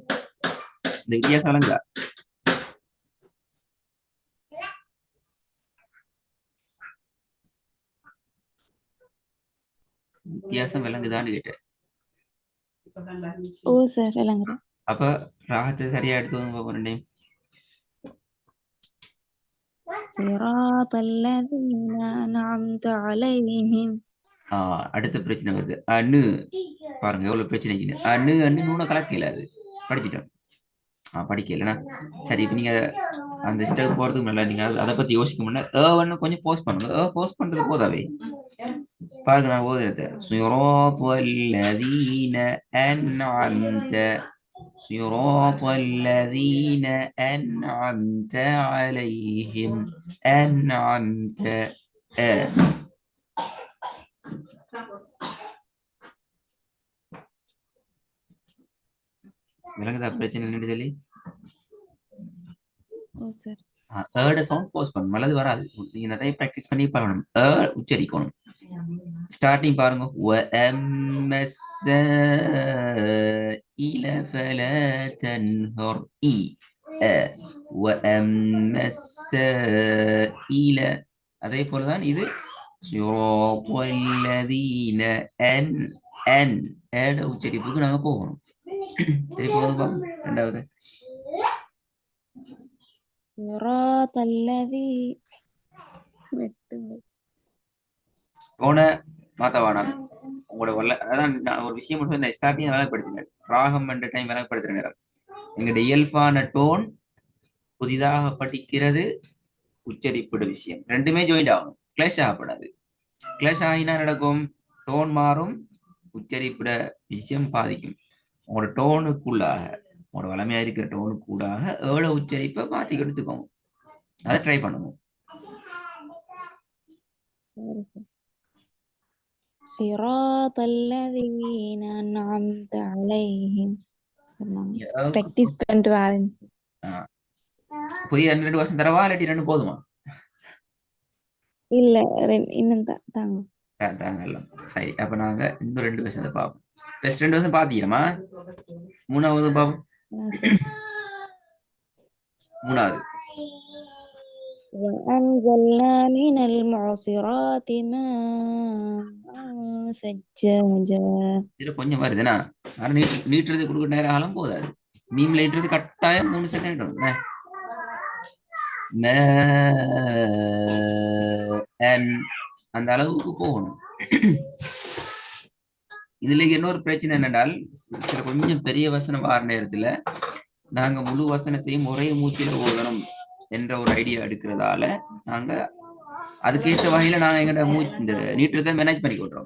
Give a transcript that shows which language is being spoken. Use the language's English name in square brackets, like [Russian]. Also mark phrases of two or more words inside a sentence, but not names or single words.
[Tamil] இந்த வித்தியாசம் விளங்குதா? வித்தியாசம் விளங்குதான்னு கேட்டேன். ஓ சார் விளங்குறேன். அப்ப ராகத்தை சரியா எடுத்து போறேன். [Arabic] صراط الذين أنعمت عليهم. [Tamil] அடுத்த பிரச்சனை வருது. அணு பாருங்க எவ்வளவு பிரச்சனை. அணு நூன கலக்கல, அது படிச்சுட்டோம். படிக்கலனா சரி. இப்ப நீங்க அந்த ஸ்டெப் போறதுக்கு நல்லா நீங்க அதை பத்தி யோசிக்க முன்ன கொஞ்சம் போஸ்ட் பண்ணுங்க. போஸ்ட் பண்றது போதாவே. பாருங்க நான் ஓதுறது. [Arabic] صراط الذين أنعمت صراط الذين أنعمت عليهم أنعمت [Tamil] விளங்குதா பிரச்சனை என்னன்னு சொல்லி? ஏட சவுண்ட் போஸ்ட் பண்ணணும், அல்லது வராது. நீங்க நிறைய பிராக்டிஸ் பண்ணி பார்க்கணும். உச்சரிக்கணும். ஸ்டார்டிங் பாருங்க [Arabic] وَأَمَّا السَّائِلَ فَلَا تَنْهَرْ وَأَمَّا السَّائِلَ [Tamil] அதே போலதான் இது [Arabic] صِرَاطَ الَّذِينَ [Tamil] அன் அன் ஏட உச்சரிப்புக்கு நாங்க போகணும். திருப்பி வந்து பாப்போம் ரெண்டாவது [Arabic] صراط الذي [Tamil] போன மாத்தவானம் உங்களோட அதான் நான் ஒரு விஷயம் மட்டும் ஸ்டார்டிங் வேலைப்படுத்தினேன். ராகம் என்ற டைம் வேலைப்படுத்தினேன். எங்களுடைய இயல்பான டோன் புதிதாக படிக்கிறது உச்சரிப்புட விஷயம் ரெண்டுமே ஜாயிண்ட் ஆகணும். கிளேஷ் ஆகப்படாது. கிளேஷ் ஆகினா நடக்கும் டோன் மாறும், உச்சரிப்புட விஷயம் பாதிக்கும். உங்களோட டோனுக்குள்ளாக உங்களோட வளமையா இருக்கிற டோனுக்குள்ளாக எவ்வளவு உச்சரிப்பை மாத்தி எடுத்துக்கோங்க. அதை ட்ரை பண்ணுவோம். [Arabic] صراط الذين أنعمت عليهم. [Tamil] Practice பண்ணிட்டு வரேன். புதிய 2 வருஷம் தரவா இல்லாட்டி 2 போதுமா? இல்ல இன்னும் தாங்க. சரி, அப்ப நாங்க இன்னும் 2 வருஷத்தை பார்ப்போம். ஃபர்ஸ்ட் 2 வருஷம் பாத்தீங்கம்மா, மூணாவது பாப்போம். மூணாவது [Arabic] وأنزلنا من المعصرات ماء ثجاجا. [Tamil] இதுல கொஞ்சம் வருதுன்னா நீட்டுறது கொடுக்க நேரம் ஆகலாம் போதாது. மீம்ல ஈட்டுறது கட்டாயம் 3 செகண்ட் வரும். அந்த அளவுக்கு போகணும். இதுல இன்னொரு பிரச்சனை என்னென்றால் சில கொஞ்சம் பெரிய வசனம் வார நேரத்துல நாங்க முழு வசனத்தையும் ஒரே மூச்சில ஓதணும் என்ற ஒரு ஐடியா எடுக்கிறதால நாங்க அதுக்கேற்ற வகையில நாங்க எங்கட இந்த நீட்டுறதை மேனேஜ் பண்ணி விடுறோம்.